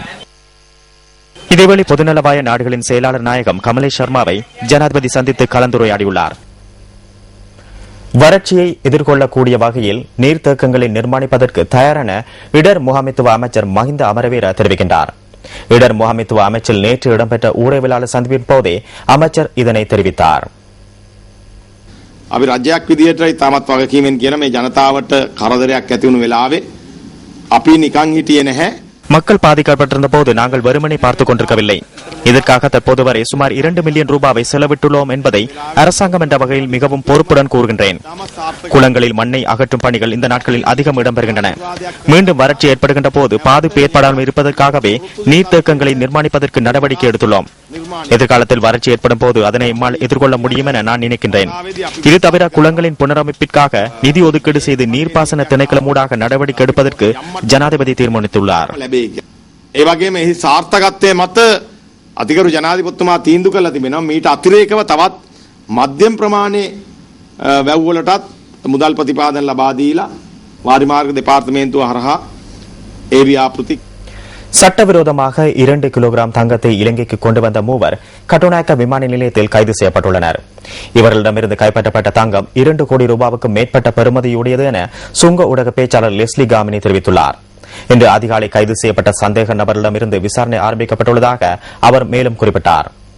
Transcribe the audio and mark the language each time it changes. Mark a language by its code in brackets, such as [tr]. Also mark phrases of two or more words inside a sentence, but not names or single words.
[ta] இதேவேளை பொதுநலவாய நாடுகளின் செயலாளர் நாயகம் கமலேஷ் சர்மாவை ஜனாதிபதி சந்தித்து கலந்துரையாடியுள்ளார். வறட்சியை எதிர்கொள்ளக்கூடிய வகையில் நீர்த்தேக்கங்களை நிர்மாணிப்பதற்கு தயாரான இடர் முகாமைத்துவ அமைச்சர் மஹிந்த அமரவீர தெரிவிக்கின்றார். இடர் முகாமைத்துவ அமைச்சில் நேற்று இடம்பெற்ற ஊடகவியலாளர் சந்திப்பின் போதே அமைச்சர் இதனை தெரிவித்தார். [si] අපි රජයක් විදියට තාමත් වගකීමෙන් කියන මේ ජනතාවට කරදරයක් ඇති වුණු වෙලාවේ අපි නිකන් හිටියේ නැහැ. [ta] மக்கள் பாதிக்கப்பட்டிருந்த போது நாங்கள் வெறுமனை பார்த்துக் கொண்டிருக்கவில்லை. இதற்காக தற்போது வரை சுமார் 2 மில்லியன் ரூபாவை செலவிட்டுள்ளோம் என்பதை அரசாங்கம் என்ற வகையில் மிகவும் பொறுப்புடன் கூறுகின்றேன். குளங்களில் மண்ணை அகற்றும் பணிகள் இந்த நாட்களில் அதிகம் இடம்பெறுகின்றன. மீண்டும் வறட்சி ஏற்படுகின்ற போது பாதிப்பு ஏற்படாமல் இருப்பதற்காகவே நீர்த்தேக்கங்களை நிர்மாணிப்பதற்கு நடவடிக்கை எடுத்துள்ளோம். எதிர்காலத்தில் வறட்சி ஏற்படும் போது அதனை எம்மால் எதிர்கொள்ள முடியும் என நான் நினைக்கின்றேன். இது தவிர குளங்களின் புனரமைப்பிற்காக நிதி ஒதுக்கீடு செய்து நீர்ப்பாசன திணைக்களம் ஊடாக நடவடிக்கை எடுப்பதற்கு ஜனாதிபதி தீர்மானித்துள்ளார். [si] ඒ වගේම එහි සාර්ථකත්වයේ මත අධිකරු ජනාධිපතිතුමා තීන්දුව කළා තිබෙනවා මීට අතිරේකව තවත් මධ්‍යම ප්‍රමාණයේ වැව් වලටත් මුදල් ප්‍රතිපාදන ලබා දීලා වාරිමාර්ග දෙපාර්තමේන්තුව හරහා ඒ ව්‍යාපෘති. [ta] சட்டவிரோதமாக 2 கிலோகிராம் தங்கத்தை இலங்கைக்கு கொண்டு வந்த மூவர் கட்டுநாயக்க விமான நிலையத்தில் கைது செய்யப்பட்டுள்ளனர். இவர்களிடமிருந்து கைப்பற்றப்பட்ட தங்கம் 2 கோடி ரூபாவுக்கு மேற்பட்ட பெறுமதியுடையது என சுங்க ஊடக பேச்சாளர் லெஸ்லி காமினி தெரிவித்துள்ளார். இன்று அதிகாலை கைது செய்யப்பட்ட சந்தேக நபரிடமிருந்து விசாரணை ஆரம்பிக்கப்பட்டுள்ளதாக அவர் மேலும் குறிப்பிட்டார்.